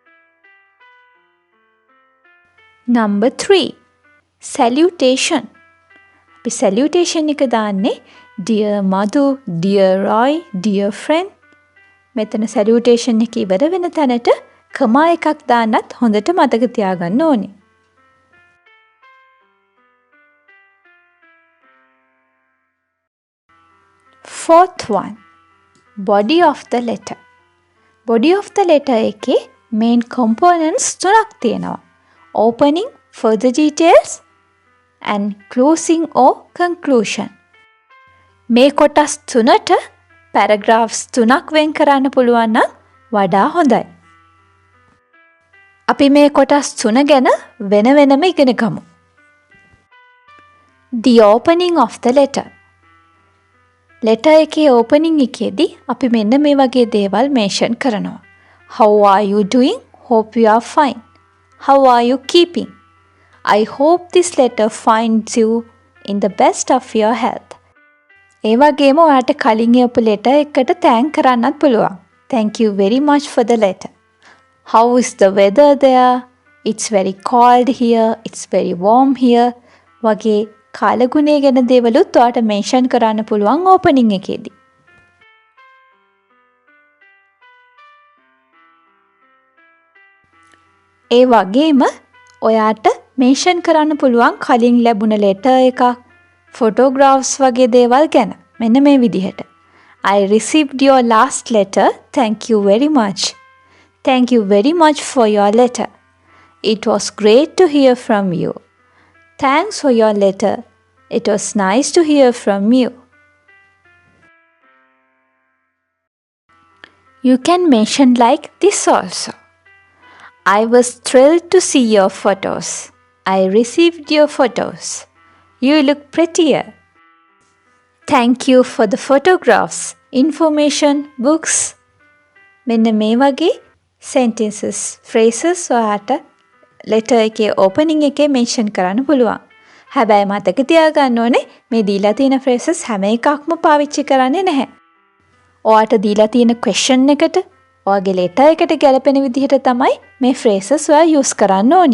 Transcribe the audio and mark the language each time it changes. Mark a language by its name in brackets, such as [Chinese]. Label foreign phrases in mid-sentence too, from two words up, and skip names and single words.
[English] Number 3. [Sinhala] Salutation. අපි salutation එක දාන්නේ [English] dear Madhu, dear Roy, dear friend. [Sinhala] මෙතන salutation එක ඉවර වෙන තැනට කමා එකක් දාන්නත් හොඳට මතක තියාගන්න ඕනේ. [English] Fourth one, body of the letter. Body of the letter [Sinhala] එකේ [English] main components [Sinhala] තුනක් තියෙනවා. [English] Opening, further details and closing or conclusion. [Sinhala] මේ කොටස් තුනට paragraphs තුනක් වෙන් කරන්න පුළුවන් නම් වඩා හොඳයි. අපි මේ කොටස් තුන ගැන වෙන වෙනම ඉගෙන ගමු. [English] The opening of the letter. [Sinhala] letter එකේ opening එකේදී අපි මෙන්න මේ වගේ දේවල් mention කරනවා. [English] How are you doing? Hope you are fine. How are you keeping? I hope this letter finds you in the best of your health. [Sinhala] ඒ වගේම ඔයාට කලින් එපු letter එකකට thank කරන්නත් පුළුවන්. [English] Thank you very much for the letter. How is the weather there? It's very cold here. It's very warm here. [Sinhala] වගේ කාලගුණය ගැන දේවලුත් ඔයාට mention කරන්න පුළුවන් opening එකේදී. ඒ වගේම ඔයාට mention කරන්න පුළුවන් කලින් ලැබුණ letter එකක්, photographs වගේ දේවල් ගැන. මෙන්න මේ විදිහට. [English] I received your last letter. Thank you very much. Thank you very much for your letter. It was great to hear from you. Thanks for your letter. It was nice to hear from you. You can mention like this also. I was thrilled to see your photos. I received your photos. You look prettier. Thank you for the photographs, information, books. [Sinhala] මෙන්න මේ වගේ [English] sentences, phrases [Sinhala] ඔයාට letter එකේ opening එකේ mention කරන්න පුළුවන්. හැබැයි මතක තියාගන්න ඕනේ මේ දීලා තියෙන phrases හැම එකක්ම පාවිච්චි කරන්නේ නැහැ. ඔයාට දීලා තියෙන question එකට ඔයාගේ letter එකට ගැලපෙන විදිහට තමයි මේ phrases ඔයා use කරන්න ඕනි.